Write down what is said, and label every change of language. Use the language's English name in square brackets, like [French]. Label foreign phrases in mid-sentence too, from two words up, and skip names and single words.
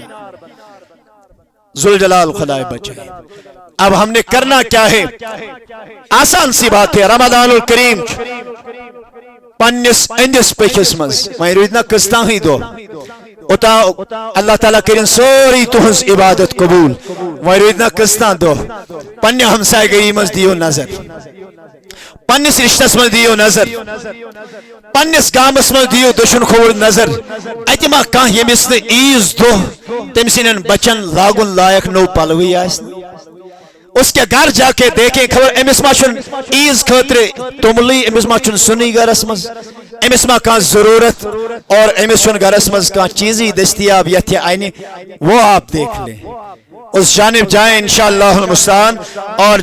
[Kashmiri] ذوالجلال خدائے بچائے. [Urdu] اب ہم نے کرنا کیا ہے؟ آسان سی بات ہے. [Kashmiri] رمضان الکریم پنس اندس پکس مز وہیں روزنا قسطان ہی دو اوتا اللہ تعالیٰ کرن سوری تہنز عبادت قبول. وہیں روزنا قسطان دو پنہ ہمسائے گئی مز دیو نظر, پنس رشتس مز دیو نظر, پنس گامس مز دیو دشن کھور نظر. اتما کان یمس نے عیز دو تم سنن بچن لاگن لائق نو پلوی آس, [Urdu] اس کے گھر جا کے دیکھیں [Kashmiri] خبر امس ما چھن عیز خاطر تملی, امس ما چھن سنی گرس مز, امس ما کان ضرورت اور امس چھن گرس مز کان چیزی دستیاب یتھ آئینی, [Urdu] وہ آپ دیکھ لیں. اس جانب جائیں [Arabic] انشاءاللہ المستعان. [Urdu] اور